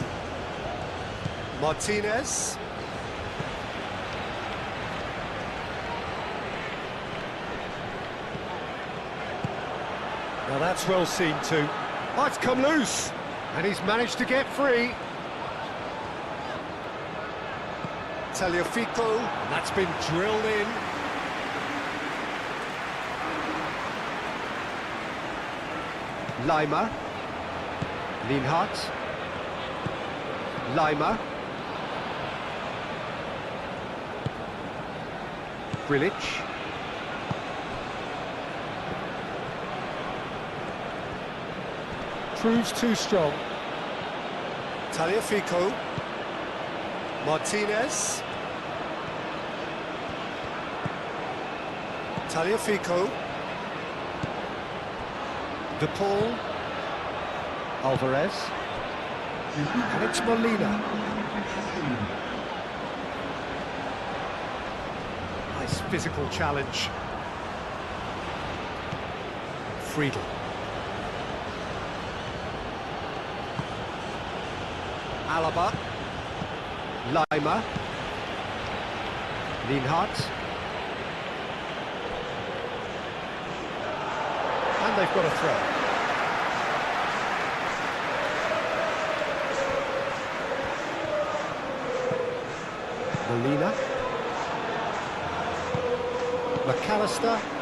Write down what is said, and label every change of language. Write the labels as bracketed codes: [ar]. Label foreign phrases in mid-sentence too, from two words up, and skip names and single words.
[en] Martinez. Now that's well seen too. Oh, it's come loose, and he's managed to get free. Tagliafico, and that's been drilled in. Lima. Lienhardt. Lima. Grilic. Proves too strong. Tagliafico. Martinez. Tagliafico. De Paul. Alvarez. And it's Molina. Nice physical challenge. Friedel. Alaba. Lima. Lienhardt. And they've got a throw. Molina. McAllister.